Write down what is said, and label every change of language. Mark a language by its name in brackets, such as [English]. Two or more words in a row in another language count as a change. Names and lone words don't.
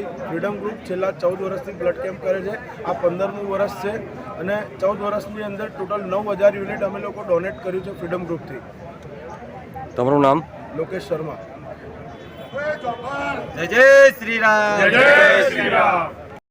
[Gujarati] ફ્રીડમ ગ્રુપ છેલ્લા 14 વર્ષથી [English] blood camp [Gujarati] કરે છે। આ 15મું વર્ષ છે અને 14 વર્ષની અંદર [English] total 9000 unit [Gujarati] અમે લોકો ડોનેટ કર્યું છે ફ્રીડમ ગ્રુપથી। તમારું નામ? લોકેશ શર્મા। [Hindi] जय जय श्री राम। जय जय श्री राम।